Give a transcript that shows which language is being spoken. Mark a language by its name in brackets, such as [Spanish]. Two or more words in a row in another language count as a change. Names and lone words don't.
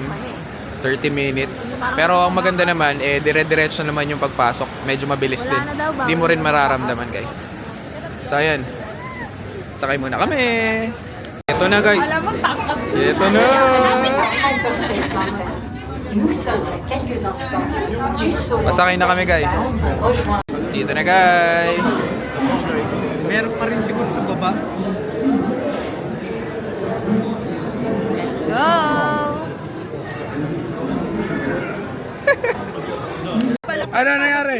[English] 30 minutes. [Filipino] Pero ang maganda naman, dire-diretso naman yung pagpasok. Medyo mabilis din. Hindi mo rin mararamdaman guys. So ayan. Sakay muna kami. Ito na guys. Ito na. Hyperspace Mountain. [French] Nous sommes à quelques instants du saut. [Filipino] Pasakay na kami guys. Rejoins. Dito na guys. Meron pa rin siguro sa baba. Go! Ano nangyari?